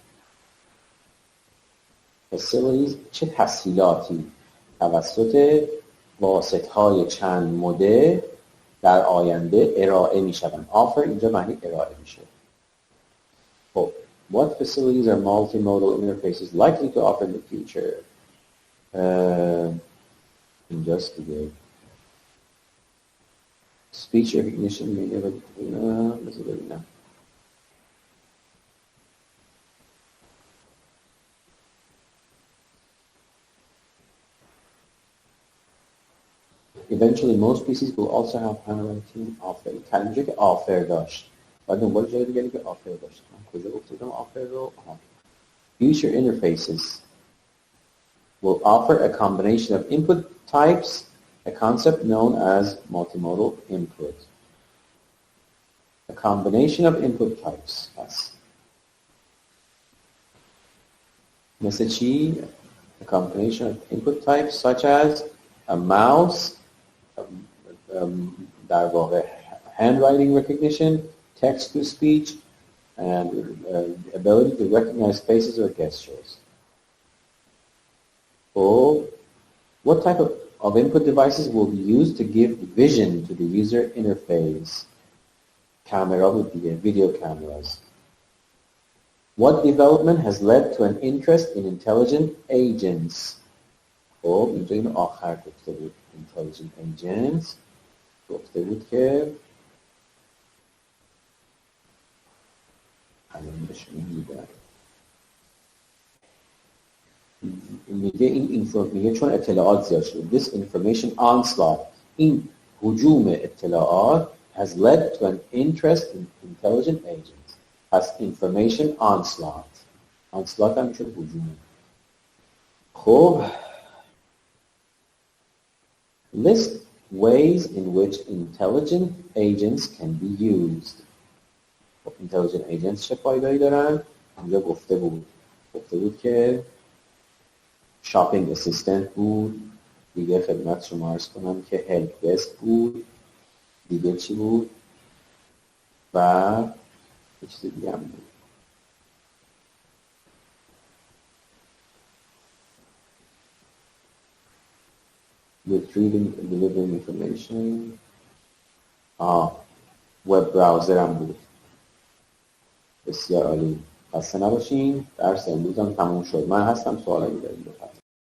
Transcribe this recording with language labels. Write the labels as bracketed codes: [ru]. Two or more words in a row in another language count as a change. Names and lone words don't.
[fa] facilities چه تسهیلاتی توسط واسطه‌های چند مدل در آینده ارائه میشوند. offer اینجا معنی ارائه میشه. خب [en] what facilities are multimodal interfaces likely to offer in the future? [fa] اینجاست دیگه. [en] speech recognition [fa] بذار ببینم. [en] Eventually, most PCs will also have handwriting offer. [fa] اینجا که offer داشت. بعد دنبال جای دیگری که offer داشت. من کجا گفتم offer رو؟ [en] Future interfaces will offer a combination of input types, a concept known as multimodal input. A combination of input types. Yes. [fa] مثل چی؟ [en] A combination of input types such as a mouse, [fa] در واقع [en] handwriting recognition, text-to-speech, and ability to recognize faces or gestures. So, what type of input devices will be used to give vision to the user interface? Camera would be video cameras. What development has led to an interest in intelligent agents. [fa] خب اینجا اینو آخر گفته بود. [en] Intelligent agents [fa] گفته بود که الان بهشون میگم میگه میگه چون اطلاعات زیاد شد. [en] This information onslaught. [fa] این هجوم اطلاعات [en] has led to an interest in intelligent agents. پس information onslaught. [fa] onslaught هم میشد هجوم. [en] خب list ways in which intelligent agents can be used. [fa] خب [en] intelligent agents [fa] چه فایده‌ای دارن؟ اینجا گفته بود که [en] shopping assistant [fa] بود. دیگه خدمت شما عرض کنم که [en] help desk [fa] بود. دیگه چی بود؟ و یه چیز دیگه هم بود. [en] Retrieving and delivering information. web browser [fa] هم بود. بسیار عالی. خسته نباشین. درس امروز هم تموم شد. من هستم، سوالایی دارید بفرمایید.